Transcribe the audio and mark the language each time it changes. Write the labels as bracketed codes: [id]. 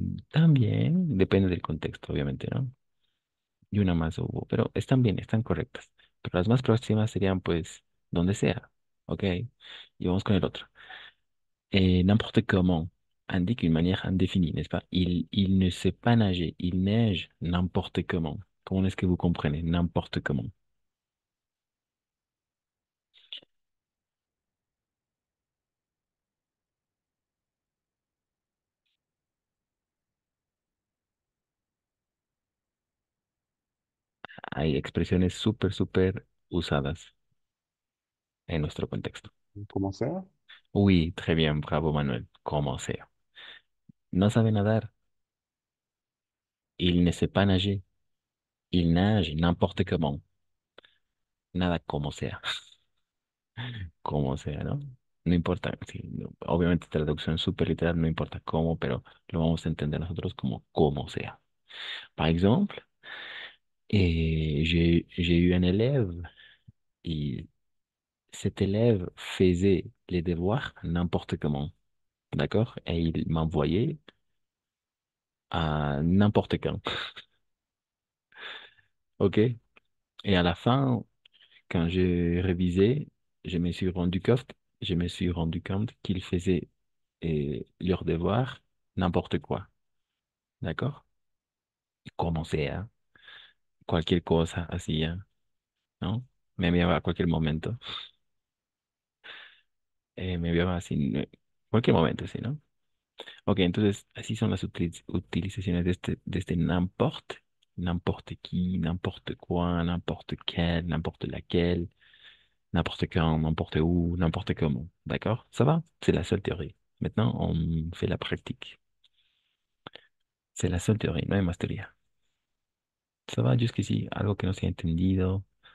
[es] También depende del contexto, obviamente, ¿no? Y una más hubo, pero están bien, están correctas. Pero las más próximas serían, pues, donde sea. ¿Ok? Y vamos con el otro. [fr] N'importe comment indique une manière indéfinie, n'est-ce pas? Il ne sait pas nager. Il neige n'importe comment. Comment est-ce que vous comprenez? N'importe comment. [es] Hay expresiones súper, súper usadas en nuestro contexto. como sea. [fr] Oui, très bien, bravo Manuel. [es] Como sea. No sabe nadar. [fr] Il ne sait pas nager. Il nage n'importe comment. [es] Nada como sea. Como sea, ¿no? No importa. Sí, obviamente traducción súper literal, no importa cómo, pero lo vamos a entender nosotros como sea. [fr] Par exemple, j'ai eu un élève et cet élève faisait les devoirs n'importe comment. D'accord? Et il m'envoyait à n'importe quand. OK? Et à la fin, quand j'ai révisé, je me suis rendu compte qu'ils faisaient leurs devoirs n'importe quoi. ¿D'accord? [es] Como sea, cualquier cosa hacía, ¿no? Me enviaba a cualquier momento. Me enviaba así, cualquier momento, sí, ¿no? Ok, entonces así son las utilizaciones de este n'importe. [fr] n'importe qui, n'importe quoi, n'importe quel, n'importe laquelle, n'importe quand, n'importe où, n'importe comment. D'accord? Ça va? C'est la seule théorie. Maintenant, on fait la pratique. C'est la seule [es] teoría, no hay más teoría. [fr] ¿Ça va jusqu'ici? [es] ¿Algo que no se ha entendido?